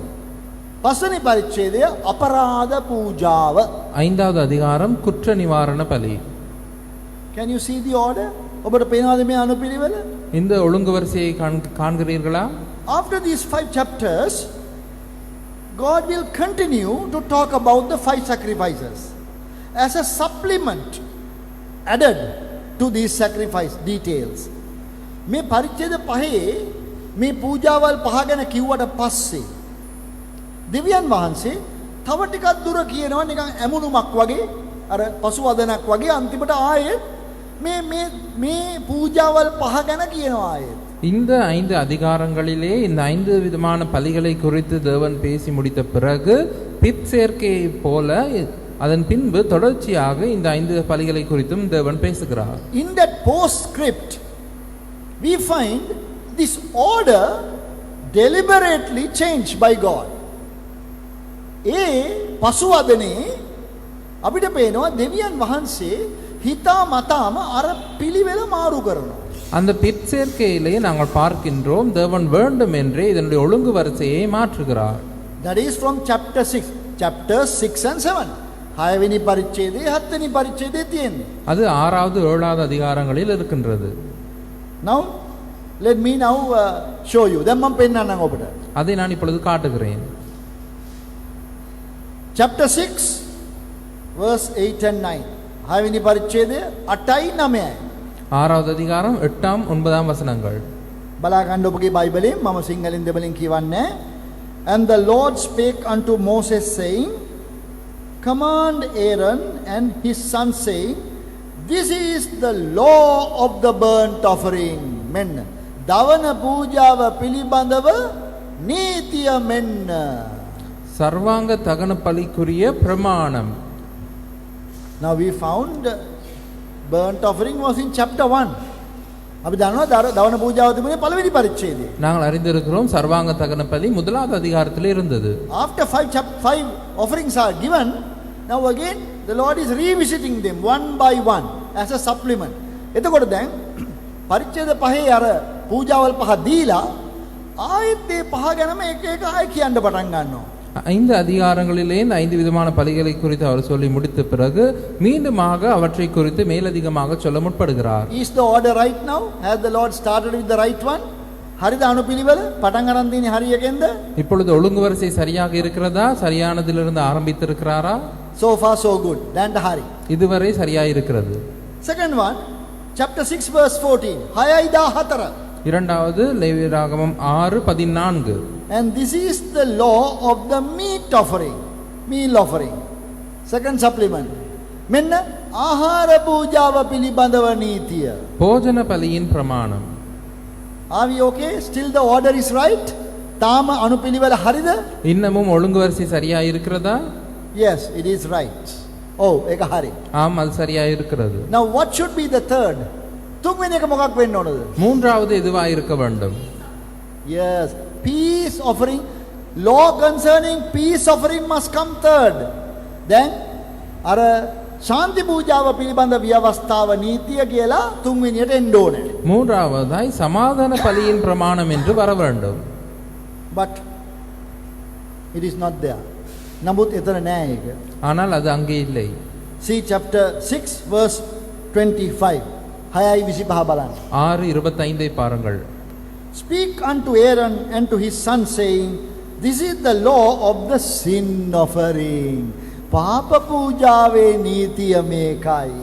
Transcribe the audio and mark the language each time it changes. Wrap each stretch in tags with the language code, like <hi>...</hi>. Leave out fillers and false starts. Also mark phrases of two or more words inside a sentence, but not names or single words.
<si>පස්වෙනි පරිච්ඡේදය අපරාධ පූජාව.</si> <ta>ஐந்தாவது அதிகாரம் குற்ற நிவாரண பலி.</ta> <en>Can you see the order?</en> <si>ඔබට පේනවද මේ අනුපිළිවෙල?</si> <ta>இந்த ஒழுங்கு வரிசையை காண்கிறீர்களா?</ta> <en>After these 5 chapters, God will continue to talk about the 5 sacrifices as a supplement added to these sacrifice details.</en> <si>මේ පරිච්ඡේද පහේ මේ පූජාවල් පහ ගැන කිව්වට පස්සේ දෙවියන් වහන්සේ තව ටිකක් දුර කියනවා, නිකන් ඇමුණුමක් වගේ, අර පසුවදනක් වගේ අන්තිමට ආයෙත් මේ පූජාවල් පහ ගැන කියනවා ආයෙත්.</si> <ta>இந்த 5 அதிகாரங்களிலே இந்த 5 விதமான பலிகளை குறித்து தேவன் பேசி முடித்த பிறகு பிற்சேர்க்கையை போல அதன் பின்பு தொடர்ச்சியாக இந்த 5 பலிகளை குறித்தும் தேவன் பேசுகிறார்.</ta> <en>In that postscript we find this order deliberately changed by God.</en> <si>ඒ පසුවදනේ අපිට පේනවා දෙවියන් වහන්සේ හිතා මතාම අර පිළිවෙල මාරු කරනවා.</si> <ta>அந்த பிற்சேர்க்கையிலே நாங்கள் பார்க்கின்றோம் தேவன் வேண்டும் என்றே இதனுடைய ஒழுங்கு வரிசையை மாற்றுகிறார்.</ta> <en>That is from chapter 6. Chapters 6 and 7.</en> <si>6 වෙනි පරිච්ඡේදයේ 7 වෙනි පරිච්ඡේදයේ තියෙන්නේ.</si> <ta>அது 6வது 7வது அதிகாரங்களில் இருக்கின்றது.</ta> <en>Now let me now show you.</en> <si>දැන් මම පෙන්නන්නම් ඔබට.</si> <ta>அதை நான் இப்பொழுது காட்டுகிறேன்.</ta> <en>Chapter 6 verse 8 and 9.</en> <si>6 වෙනි පරිච්ඡේදය 8යි 9යි.</si> <ta>6வது அதிகாரம் 8ம் 9ம் வசனங்கள்.</ta> <si>බලා ගන්න ඔබගේ බයිබලයෙන්, මම සිංහලෙන් දෙබලෙන් කියවන්නේ.</si> <en>And the Lord spake unto Moses saying, command Aaron and his son saying, this is the law of the burnt offering.</en> <si>මෙන්න දවන පූජාව පිළිබඳව නීතිය මෙන්න.</si> <ta>சர்வாங்க தகன பலிக்குரிய பிரமாணம்.</ta> <en>Now we found burnt offering was in chapter 1.</en> <si>අපි දන්නවා දවන පූජාව තිබුණේ පළවෙනි පරිච්ඡේදයේ.</si> <ta>நாங்கள் அறிந்திருக்கிறோம் சர்வாங்க தகன பலி முதலாவது அதிகாரத்தில் இருந்தது.</ta> <en>After 5 offerings are given, now again the Lord is revisiting them one by one as a supplement.</en> <si>එතකොට දැන් පරිච්ඡේද පහේ අර පූජාවල් පහ දීලා ආයෙත් ඒ පහ ගැනම එක එක ආයෙ කියන්න පටන් ගන්නවා.</si> <ta>5 அதிகாரங்களிலே இந்த 5 விதமான பலிகளை குறித்து அவர் சொல்லி முடித்த பிறகு மீண்டுமாக அவற்றை குறித்து மேலதிகமாக சொல்ல முற்படுகிறார்.</ta> <en>Is the order right now? Has the Lord started with the right one?</en> <si>හරිද අනුපිළිවෙල? පටන් ගන්න තියෙන්නේ හරියකින්ද?</si> <ta>இப்பொழுது ஒழுங்கு வரிசை சரியாக இருக்கிறதா? சரியானதிலிருந்து ஆரம்பித்திருக்கிறாரா?</ta> <en>So far so good.</en> <si>දැන්ට හරි.</si> <ta>இதுவரை சரியாக இருக்கிறது.</ta> <en>Second one, chapter 6 verse 14.</en> <si>6:14.</si> <ta>இரண்டாவது லேவியராகமம் 6:14.</ta> <en>And this is the law of the meat offering, meal offering. Second supplement.</en> <si>මෙන්න ආහාර පූජාව පිළිබඳව නීතිය.</si> <ta>போஜன பலியின் பிரமாணம்.</ta> <en>Are we okay? Still the order is right?</en> <si>තාම අනුපිළිවෙල හරිද?</si> <ta>இன்னமும் ஒழுங்கு வரிசை சரியா இருக்கிறதா?</ta> <en>Yes, it is right.</en> <si>Oh, ඒක හරි.</si> <ta>ஆம், அது சரியா இருக்கிறது.</ta> <en>Now what should be the third?</en> <si>තුන්වෙනි එක මොකක් වෙන්න ඕනද?</si> <ta>மூன்றாவது எதுவா இருக்க வேண்டும்?</ta> <en>Yes, peace offering. Law concerning peace offering must come third.</en> <si>Then අර ශාන්ති පූජාව පිළිබඳ ව්‍යවස්ථාව නීතිය කියලා තුන්වෙනියට එන්න ඕනේ.</si> <ta>மூன்றாவதாய் சமாதான பலியின் பிரமாணம் என்று வர வேண்டும்.</ta> <en>But it is not there.</en> <si>නමුත් එතන නෑ ඒක.</si> <ta>ஆனால் அது அங்கே இல்லை.</ta> <en>See chapter 6 verse 25.</en> <si>6:25 බලන්න.</si> <ta>6:25 பாருங்கள்.</ta> <en>Speak unto Aaron and to his son saying, this is the law of the sin offering.</en> <si>පාප පූජාවේ නීතිය මේකයි.</si>